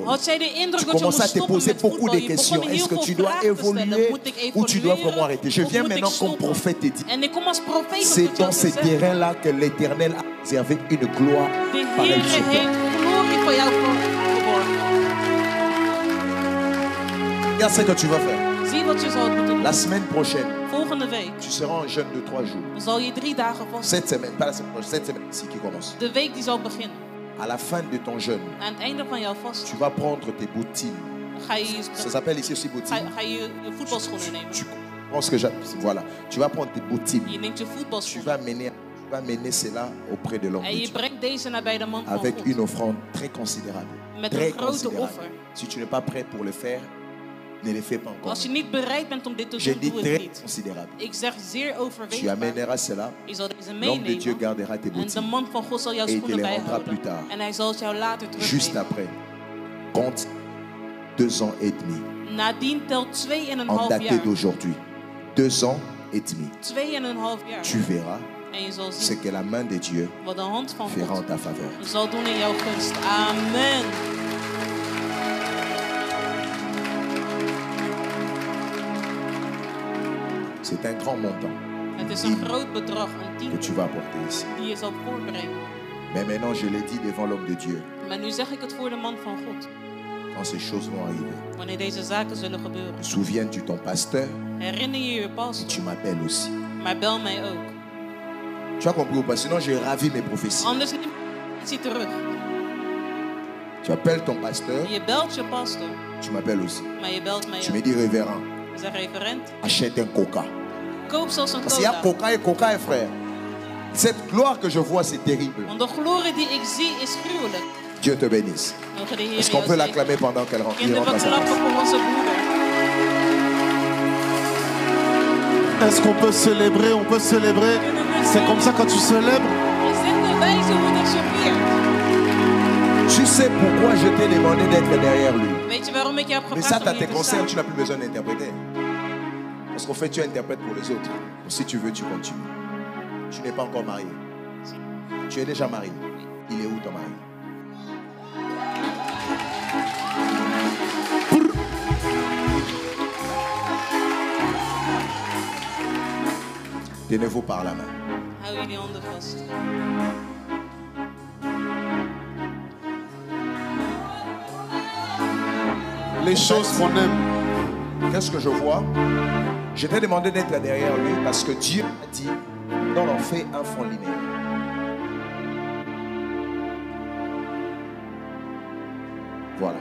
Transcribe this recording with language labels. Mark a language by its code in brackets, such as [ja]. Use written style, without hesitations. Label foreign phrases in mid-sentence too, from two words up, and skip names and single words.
[nl] Had jij de indruk [fr] Tu [nl] dat je moest [fr] commences à te [nl] stoppen [fr] poser [nl] met [fr] beaucoup [nl] voetbal? [fr] de [nl] Je [fr] questions. [nl] begon heel [fr] Est-ce que [nl] veel [fr] tu dois [nl] vragen te stellen. [fr] évoluer [nl] Moet ik [fr] ou tu dois [nl] evolueren? [fr] vraiment arrêter? Je [nl] Of [fr] viens [nl] moet ik [fr] maintenant comme [nl] stoppen? [fr] prophète te dire. [nl] En ik kom als profeet om [fr] C'est [nl] tot jou [fr] dans [nl] te [fr] ces [nl] zeggen. [fr] terrains-là que l'Éternel a réservé une gloire [nl] De [fr] pareille [nl] Heer [fr] sur toi. [nl] heeft glorie voor jou verborgen. [fr] Regarde ce que tu vas faire. [nl] Zie wat je zal moeten doen. [fr] La semaine prochaine, [nl] Volgende week [fr] tu seras en jeûne de 3 jours. [nl] dan zal je 3 dagen vast. [fr] Cette semaine, pas la semaine prochaine, cette semaine ici qui commence. [nl] De week die zal beginnen. [fr] À la fin de ton jeûne, [nl] Aan het einde van jouw vast [fr] tu vas prendre tes bottines. [nl] ga je [fr] Ça s'appelle ici aussi bottines. [nl] je voetbalschoenen nemen. [fr] Tu penses que voilà. Tu vas prendre tes bottines. [nl] Je neemt je [fr] Tu [nl] voetbalschoenen. [fr] vas mener cela auprès de l'homme [nl] En [fr] de [nl] je [fr] Dieu. [nl] brengt deze naar bij de man van [fr] Avec [nl] God. [fr] une offrande très considérable. [nl] Met [fr] Très [nl] een grote [fr] considérable. [nl] offer. [fr] Si tu n'es pas prêt pour le faire, ne le fais pas encore. [nl] Als je niet bereid bent om dit te [fr] J'ai [nl] doen, [fr] dit [nl] doe het [fr] très [nl] niet. [fr] considérable. [nl] Ik zeg zeer [fr] Tu [nl] overweegbaar. [fr] amèneras cela. [nl] Je zal deze [fr] L'homme de Dieu [nl] meenemen. [fr] gardera tes [nl] En de [fr] bottines. [nl] man van God zal jouw [fr] Et il te [nl] schoenen [fr] les rendra [nl] bijhouden. [fr] plus tard. [nl] En hij zal het jou later [fr] Juste [nl] teruggeven. [fr] après, compte 2 ans et demi. [nl] Nadien telt [fr] En 2,5 daté [nl] jaar. [fr] d'aujourd'hui. 2 ans et demi. [nl] 2,5 jaar. [fr] Tu verras [nl] En je zal [fr] ce [nl] zien [fr] que la main de Dieu [nl] wat de hand van [fr] fera en [nl] God [fr] ta faveur. [nl] zal doen in jouw gunst. [fr] Amen. C'est un grand montant [nl] Het is een groot bedrag, een [fr] que [nl] tiende, [fr] tu vas apporter ici. [nl] die je zal voorbrengen. [fr] Mais maintenant, je l'ai dit devant l'homme de Dieu. [nl] Maar nu zeg ik het voor de man van God. [fr] Quand ces choses vont arriver, [nl] Wanneer deze zaken zullen gebeuren. [fr] souviens-tu ton pasteur? [nl] Herinner je je [fr] Tu [nl] pastor, [fr] m'appelles aussi. [nl] maar bel mij ook. [fr] Tu as compris ou pas? Sinon, j'ai ravi mes prophéties. [nl] Anders neem je terug. [fr] Tu appelles ton pasteur, [nl] Je belt je pastor, [fr] tu m'appelles aussi. [nl] maar je belt mij [fr] Tu me [nl] ook. [fr] dis, révérend, [nl] Zeg referent, [fr] achète un coca. [nl] koop zelfs een [fr] Parce qu'il y a [nl] cola. [fr] coca, frère. Cette gloire que je vois, c'est terrible. [nl] Want de glorie die ik zie is gruwelijk. [fr] Dieu te bénisse. [nl] Mogen de Heer [fr] Est-ce qu'on [nl] jou [fr] peut [nl] zegenen. [fr] l'acclamer pendant qu'elle rentre? [nl] Kinderen, we klappen voor onze broeder. [fr] Est-ce qu'on peut célébrer? On peut célébrer. C'est comme ça quand tu célèbres. [nl] Is dit de wijze hoe dat je viert? [fr] Tu sais pourquoi je t'ai demandé d'être derrière lui. [nl] Weet je waarom ik je heb [fr] Mais ça, [nl] gevraagd [fr] ça [nl] om [fr] te [nl] hier te [fr] concerne, [nl] staan? [fr] tu n'as plus besoin d'interpréter. Parce qu'en fait, tu interprètes pour les autres. Si tu veux, tu continues. Tu n'es pas encore marié. Tu es déjà marié. Il est où ton mari? Tenez-vous par la main. [nl] Hou jullie handen vast. [fr] Les choses qu'on aime. Qu'est-ce que je vois? Je t'ai demandé d'être derrière lui parce que Dieu a dit, on en fait un fond linéaire. Voilà.